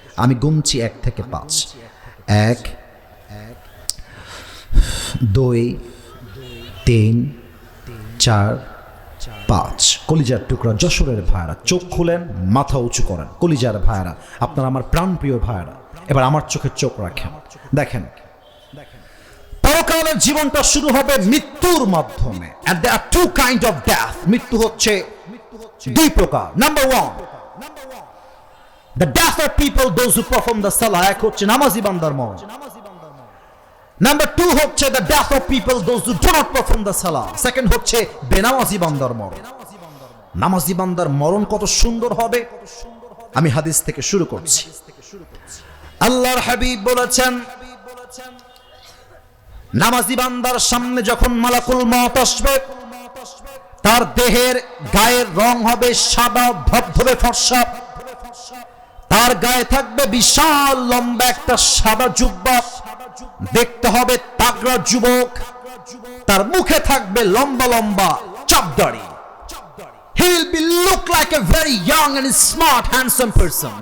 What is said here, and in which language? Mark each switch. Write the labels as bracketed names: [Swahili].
[Bangla] আমি গুনছি 1 থেকে 5। 1, 2, 3, 4, 5। কলিজার টুকরা যশোরের ভাইরা চোখ খুলেন, মাথা উঁচু করেন। কলিজার ভাইরা, আপনারা আমার প্রাণপ্রিয় ভাইরা, এবার আমার চোখে চোখ রাখেন। দেখেন, পরকালের জীবনটা শুরু হবে মৃত্যুর মাধ্যমে। [English] and there are 2 kind of death। [Bangla] মৃত্যু হচ্ছে 2 প্রকার। [English] Number 1, the death of people those who perform the salah। [Bangla] এক হচ্ছে নামাজি বান্দার মরণ। নাম্বার 2 হচ্ছে [English] the death of people those who do not perform the salah। [Bangla] Second হচ্ছে বেনামাজি বান্দার মরণ। নামাজি বান্দার মরণ কত সুন্দর হবে, আমি হাদিস থেকে শুরু করছি। আল্লাহর হাবিব বলেছেন, নামাজি বান্দার সামনে যখন মালাকুল মউত আসবে, তার দেহের গায়ের রং হবে সাদা ধবধবে ফর্সা। তার গায়ে থাকবে বিশাল লম্বা একটা সাদা জুব্বা, দেখতে হবে তাগড়া যুবক। তার মুখে থাকবে লম্বা লম্বা চাপদাড়ি। [English] He will be look like a very young and smart handsome person।